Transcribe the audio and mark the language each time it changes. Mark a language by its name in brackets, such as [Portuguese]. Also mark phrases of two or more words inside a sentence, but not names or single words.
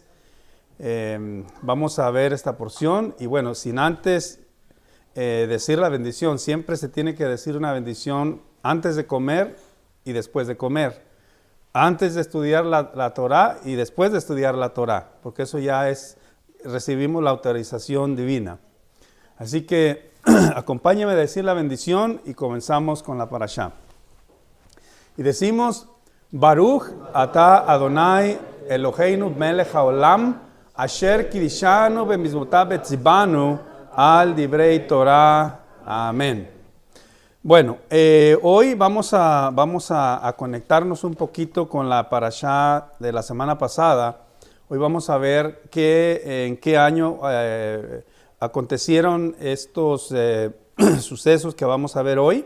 [Spanish] Vamos a ver esta porción y bueno, sin antes decir la bendición, siempre se tiene que decir una bendición antes de comer y después de comer, antes de estudiar la Torah y después de estudiar la Torah, porque eso ya recibimos la autorización divina. Así que acompáñame a decir la bendición y comenzamos con la parashá. Y decimos, [Hebrew] ברוך אתה אדוני אלוהינו מלך העולם, אשר קידשנו במצוותיו וציוונו על דברי תורה. [Spanish] Amén. Bueno, hoy vamos a conectarnos un poquito con la parashá de la semana pasada. Hoy vamos a ver en qué año acontecieron estos sucesos que vamos a ver hoy.